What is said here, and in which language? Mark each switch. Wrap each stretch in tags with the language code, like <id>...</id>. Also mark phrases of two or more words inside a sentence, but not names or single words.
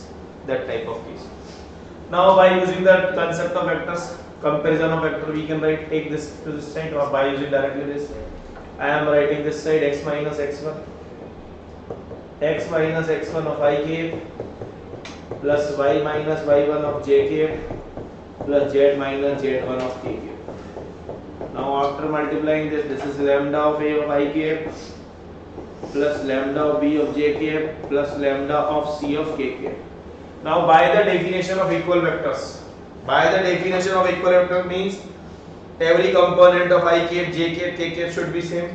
<en>That type of case. Now by using the concept of vectors, comparison of vector, we can write, take this to this side, or by using directly this, I am writing this side x minus x1 of I k plus y minus y1 of j k plus z minus z1 of k k. Now after multiplying this is lambda of A of I k plus lambda of B of j k plus lambda of C of k k. Now by the definition of equal vectors, means every component of I k, j k, k k should be same.</en>